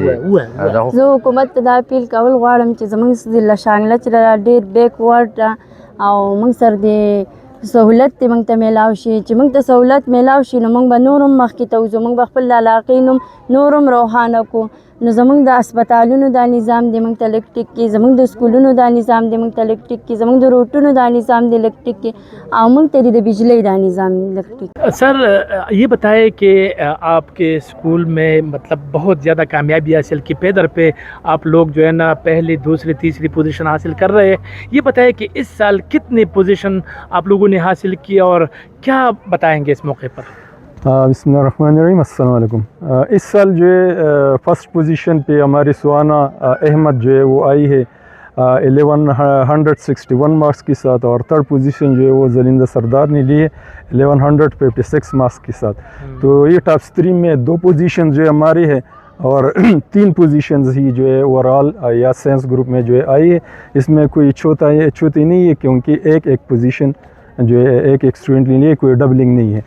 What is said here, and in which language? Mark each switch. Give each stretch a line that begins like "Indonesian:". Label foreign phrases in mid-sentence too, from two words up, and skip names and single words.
Pashto: زه حکومت ته دا اپیل کول غواړم چې زموږ ضلع شانګله چې ده ډېر بیکورډ ده، او موږ سره د سهولت دې موږ ته میلاو شي، چې موږ ته سهولت میلاو شي نو موږ به نور هم مخکې ته وځو، موږ به خپل علاقې نوم نور هم روښانه کړو، نو زموږ د هسپتالونو دا نظام دې موږ ته لږ ټیک کړي، زموږ د سکولونو دا نظام دې موږ ته لږ ټیک کړي، زموږ د روټونو دا نظام دې لږ ټیک کړي، او موږ ته د بجلی دا نظام لږ ټیک کړي۔
Urdu: سر یہ بتائیں کہ آپ کے اسکول میں مطلب بہت زیادہ کامیابی حاصل کی، پیدر پہ آپ لوگ جو ہے نا پہلی دوسری تیسری پوزیشن حاصل کر رہے ہیں، یہ بتائیں کہ اس سال کتنی پوزیشن آپ لوگوں نے حاصل کی اور کیا بتائیں گے اس موقع پر؟
Arabic: بسم اللہ الرحمن الرحیم، السلام علیکم۔
Urdu: اس سال جو ہے 1st پوزیشن پہ ہماری سوانا احمد جو ہے وہ آئی ہے، 1161 مارکس کے ساتھ، اور
English: third position
Urdu: جو ہے وہ جلندہ سردار نے لی ہے 1156 مارکس کے ساتھ. تو یہ ٹاپ 3 میں 2 پوزیشن جو ہے ہماری ہے، اور 3 پوزیشنز ہی جو ہے اوورآل یا
English: science group
Urdu: میں جو ہے آئی ہے. اس میں کوئی چھوتی نہیں ہے، کیونکہ ایک پوزیشن جو ہے ایک اسٹوڈنٹ کے لیے کوئی ڈبلنگ نہیں ہے.